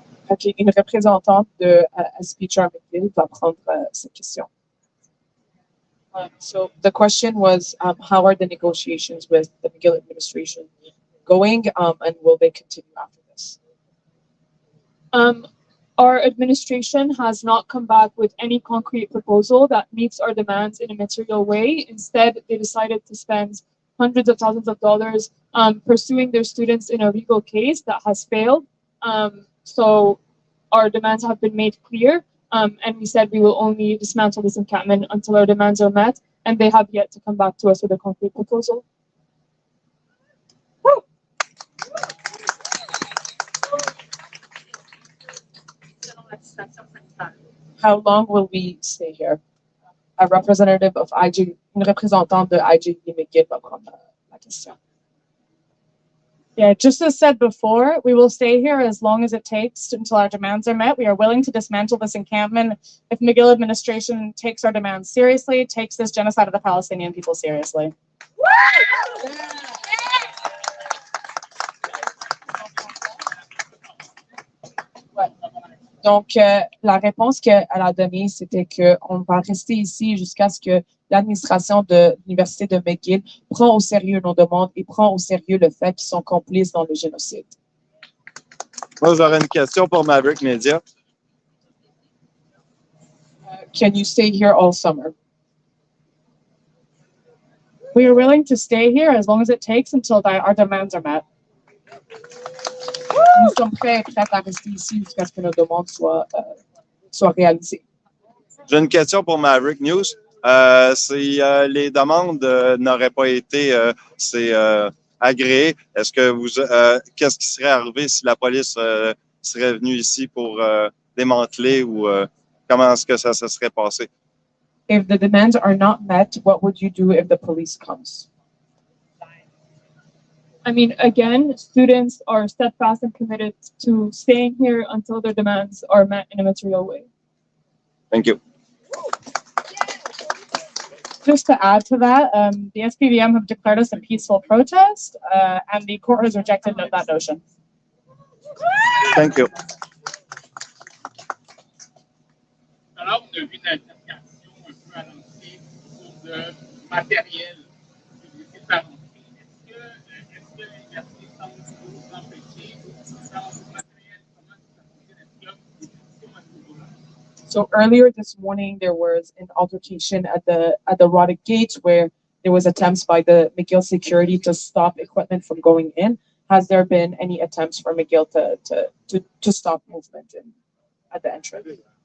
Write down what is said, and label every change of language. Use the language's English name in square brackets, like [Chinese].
[French] Okay, une représentante de Speaker McGill va prendre cette question. [English] So the question was, how are the negotiations with the McGill administration going, and will they continue after this? Our administration has not come back with any concrete proposal that meets our demands in a material way. Instead, they decided to spend hundreds of thousands of dollars pursuing their students in a legal case that has failed. So our demands have been made clear, and we said we will only dismantle this encampment until our demands are met, and they have yet to come back to us with a concrete proposal. How long will we stay here? A representative of IG, [French] une représentante de IGV McGill va prendre la question. [English] Yeah, just as said before, we will stay here as long as it takes until our demands are met. We are willing to dismantle this encampment if McGill administration takes our demands seriously, takes this genocide of the Palestinian people seriously. [French] Donc, la réponse qu'elle a donnée, c'était qu'on va rester ici jusqu'à ce que l'administration de l'Université de McGill prend au sérieux nos demandes et prend au sérieux le fait qu'ils sont complices dans le génocide. Moi, j'aurais une question pour Maverick Media. [English] Can you stay here all summer? We are willing to stay here as long as it takes until our demands are met. [French] Nous sommes prêts à rester ici jusqu'à ce que nos demandes soient réalisées. J'ai une question pour Maverick News. Si les demandes n'auraient pas été agréées, est-ce que qu'est-ce qui serait arrivé si la police serait venue ici pour démanteler ou comment est-ce que ça se serait passé? [English] If the demands are not met, what would you do if the police comes? I mean, again, students are steadfast and committed to staying here until their demands are met in a material way. Thank you. Just to add to that, the SPVM have declared us a peaceful protest, and the court has rejected that notion. Thank you. [French] Alors, on a vu une altercation un peu annoncée autour de matériel utilisé par l'entreprise. Est-ce que l'université semble vous empêcher d'utiliser matériel? Comment ça fonctionne? Est-ce qu'il y a des discussions à ce niveau-là? [English] So earlier this morning, there was an altercation at the Roddick Gate where there was attempts by the McGill security to stop equipment from going in. Has there been any attempts for McGill to stop movement at the entrance?